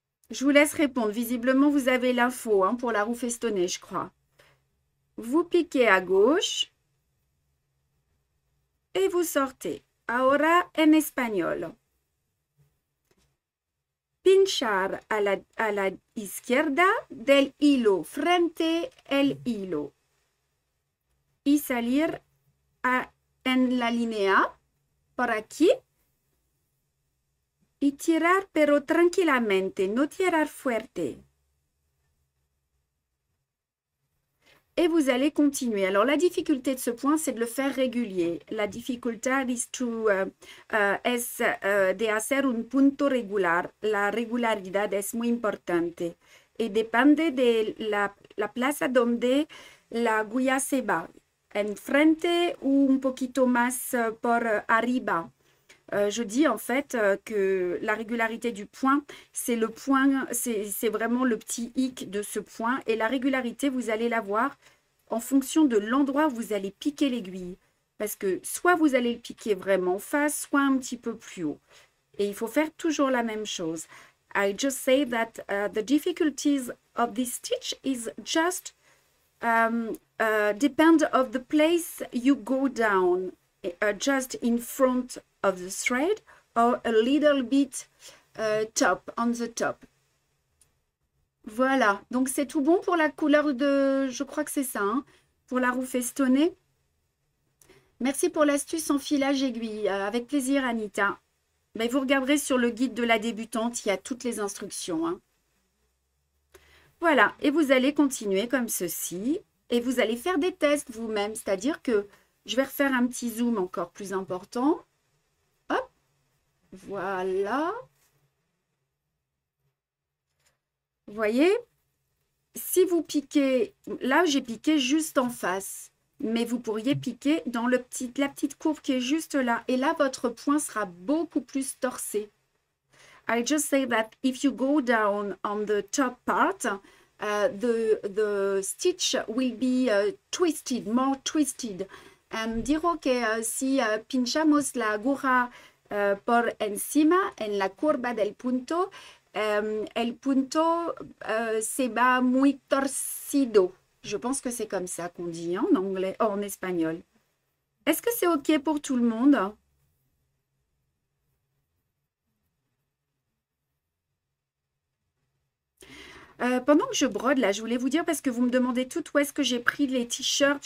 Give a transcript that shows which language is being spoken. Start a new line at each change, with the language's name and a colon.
French: Je vous laisse répondre. Visiblement, vous avez l'info hein, pour la roue festonnée, je crois. Vous piquez à gauche et vous sortez.
Spanish: Ahora en español. Pinchar a la izquierda del hilo frente el hilo. Y salir en la línea por aquí. Y tirar, pero tranquilamente, no tirar fuerte.
French: Et vous allez continuer. Alors, la difficulté de ce point, c'est de le faire régulier.
Spanish: La dificultad es de hacer un punto regular. La regularidad es muy importante. Y depende de la plaza donde la aguja se va. Enfrente ou un poquito más por arriba.
French: Je dis en fait que la régularité du point, c'est le point, c'est vraiment le petit hic de ce point. Et la régularité, vous allez la voir en fonction de l'endroit où vous allez piquer l'aiguille. Parce que soit vous allez le piquer vraiment en face, soit un petit peu plus haut. Et il faut faire toujours la même chose.
English: I just say that the difficulties of this stitch is just depend of the place you go down. Just in front of the thread or a little bit top, on the top.
French: Voilà, donc c'est tout bon pour la couleur de, je crois que c'est ça, hein, pour la roue festonnée. Merci pour l'astuce en filage aiguille, avec plaisir Anita. Mais vous regarderez sur le guide de la débutante, il y a toutes les instructions. Hein. Voilà, et vous allez continuer comme ceci, et vous allez faire des tests vous-même, c'est-à-dire que je vais refaire un petit zoom encore plus important. Hop, voilà. Vous voyez, si vous piquez, là j'ai piqué juste en face, mais vous pourriez piquer dans la petite courbe qui est juste là. Et là, votre point sera beaucoup plus torsé.
English: I just say that if you go down on the top part, the stitch will be twisted, more twisted.
Spanish: Digo que si pinchamos la aguja por encima en la curva del punto, el punto se va muy torcido.
French: Je pense que c'est comme ça qu'on dit en anglais, en espagnol. Est-ce que c'est OK pour tout le monde? Pendant que je brode, là, je voulais vous dire, parce que vous me demandez tout où est-ce que j'ai pris les t-shirts.